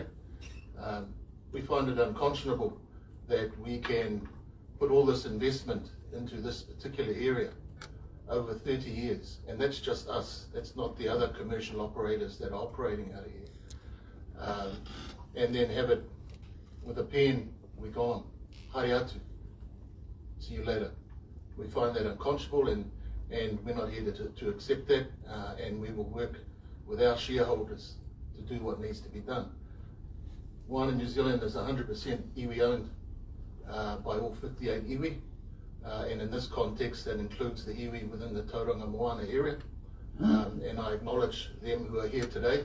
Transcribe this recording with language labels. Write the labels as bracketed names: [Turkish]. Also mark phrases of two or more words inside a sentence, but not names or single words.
[English] We find it unconscionable that we can put all this investment into this particular area over 30 years, and that's just us. That's not the other commercial operators that are operating out of here. And then have it with a pen, we're gone. [Māori] Haere atu. [English] See you later. We find that unconscionable, and we're not here to accept that, and we will work with our shareholders to do what needs to be done. Moana New Zealand is 100% iwi owned by all 58 iwi, and in this context that includes the iwi within the Tauranga Moana area, and I acknowledge them who are here today.